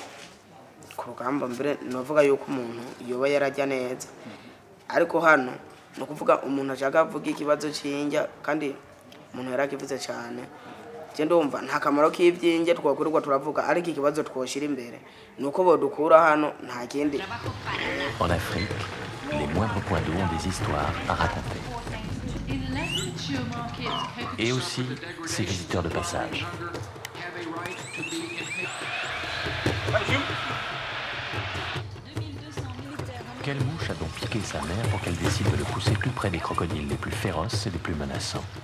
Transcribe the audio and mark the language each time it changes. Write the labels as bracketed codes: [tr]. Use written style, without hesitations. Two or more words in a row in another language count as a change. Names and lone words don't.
[rw] Ku rugamba mbere novuga yuko umuntu yoba yarajya neza, ariko hano no kuvuga umuntu ashaka avuga ikibazo cy'injya kandi umuntu yarakivuze cyane. [rn] Je ndumva nta kamaro k'ivyinjye twakurirwa turavuga ariko ikibazo twoshira imbere nuko bodukura hano nta kindi. [fr] En Afrique, les moindres points d'eau ont des histoires à raconter. Et aussi ces visiteurs de passage. Quelle mouche a donc piqué sa mère pour qu'elle décide de le pousser tout près des crocodiles les plus féroces et les plus menaçants?